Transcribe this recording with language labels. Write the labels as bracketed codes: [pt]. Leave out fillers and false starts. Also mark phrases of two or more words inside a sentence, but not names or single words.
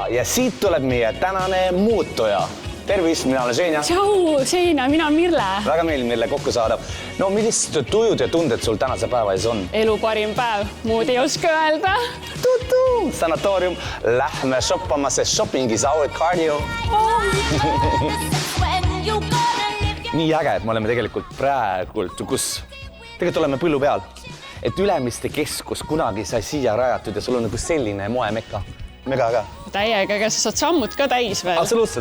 [et] Ja siit tuleb meie tänane muutuja. Tervist, mina olen Seina. Tšau, Seina, mina olen Mirle. Väga meeldib Mirle kokku saada. No, millised tujud ja tunded sul tänase päeva ees on? Elu parim päev, muud ei oska öelda. Sanatoorium, lähme shoppama, sest [en] shopping is our cardio. [et] Nii äge, et me oleme tegelikult praegult, kus tegelikult oleme põllu peal. Et Ülemiste keskus kunagi sai siia rajatud ja sul on nagu selline moemekka. Mega äge. Täiega, aga sa saad sammud ka täis veel.